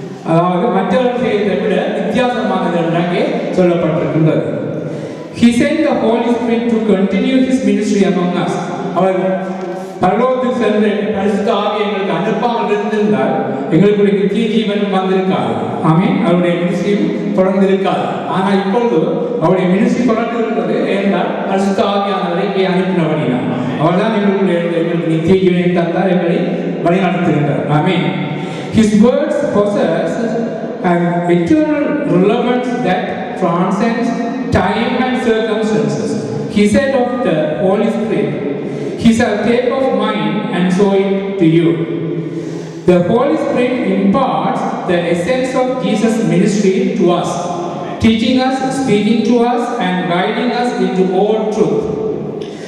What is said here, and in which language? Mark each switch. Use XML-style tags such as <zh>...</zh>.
<ta>அதாவது மற்றவர்கள் செய்வதை விட வித்தியாசமானது என்று சொல்லப்பட்டிருக்கின்றது.</ta> <en>He sent the Holy Spirit to continue his ministry among us.</en> <ta>அவர் பரலோகத்துக்கு சென்று பரிசுத்த ஆவியை எங்களுக்கு அனுப்பாமல் இருந்திருந்தால் எங்களுடைய நித்திய ஜீவன் வந்திருக்காது. ஆமென். அவருடைய மினிஸ்ட்ரியும் தொடர்ந்து இருக்காது. ஆனால் இப்பொழுது அவருடைய மினிஸ்ட்ரி தொடர்ந்து இருக்கிறது. ஏனென்றால் பரிசுத்த ஆவியானவரை இங்கே அனுப்பினபடினார். அவர்தான் எங்களுக்கு நித்திய ஜீவனை தந்தார், எங்களை வழிநடத்துகின்றார். ஆமென்.</ta> <en>His words possess an eternal relevance that transcends time and circumstances. He said of the Holy Spirit, he shall take of mine and show it to you. The Holy Spirit imparts the essence of Jesus' ministry to us, teaching us, speaking to us, and guiding us into all truth.</en>